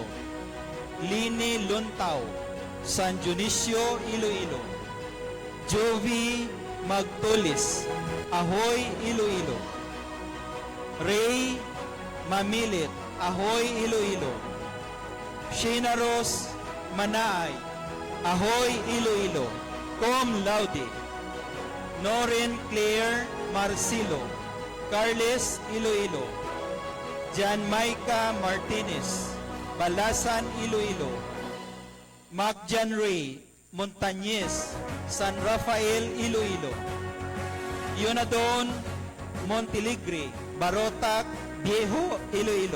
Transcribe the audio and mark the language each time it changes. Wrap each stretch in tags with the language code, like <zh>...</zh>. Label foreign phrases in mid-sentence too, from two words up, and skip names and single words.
<en>Lini Luntaw, San Dionisio, Iloilo. Jovi Magtulis, Ahoy, Iloilo. Ray Mamilit, Ahoy, Iloilo. Sheena Rose Manaay, Ahoy, Iloilo. Cum Laude. Norin Claire Marcilo, Carles, Iloilo. Jan Maika Martinez, Balasan, Iloilo. Macjan Ray Montañez, San Rafael, Iloilo. Yonadon Montiligre, Barotac, Viejo, Iloilo.</en>